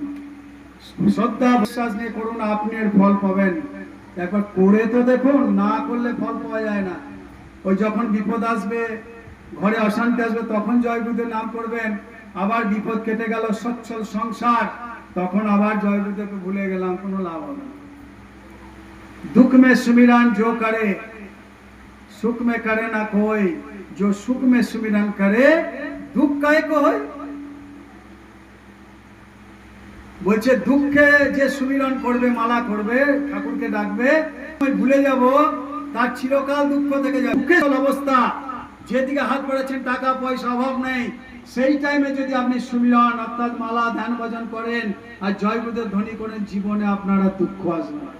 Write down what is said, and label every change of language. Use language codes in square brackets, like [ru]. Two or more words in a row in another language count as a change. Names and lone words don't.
[bn] শ্রদ্ধা বিশ্বাস নিয়ে করুন, আপনি এর ফল পাবেন। একবার করে তো দেখুন, না করলে ফল পাওয়া যায় না। ওই যখন বিপদ আসবে, ঘরে অশান্তি আসবে, তখন জয় গুরুদের নাম করবেন। আবার বিপদ কেটে গেল, সচ্ছল সংসার, তখন আবার জয় গুরুদেবকে ভুলে গেলাম, কোনো লাভ হবে না। [hi] दुख में सुमिरन जो करे सुख में करे ना कोई, जो सुख में सुमिरन करे दुख काहे को होय। [bn] বলছে দুঃখে যে সুমিরন করবে, মালা করবে, ঠাকুরকে ডাকবে, আমি ভুলে যাব, তার চিরকাল দুঃখ থেকে যাবে। দুঃখের অবস্থা, যেদিকে হাত বাড়াচ্ছেন টাকা পয়সা অভাব নেই, সেই টাইমে যদি আপনি সুমিরন অর্থাৎ মালা ধ্যান ভজন করেন আর জয় গুরুদেব ধ্বনি করেন, জীবনে আপনারা দুঃখ আসবে না।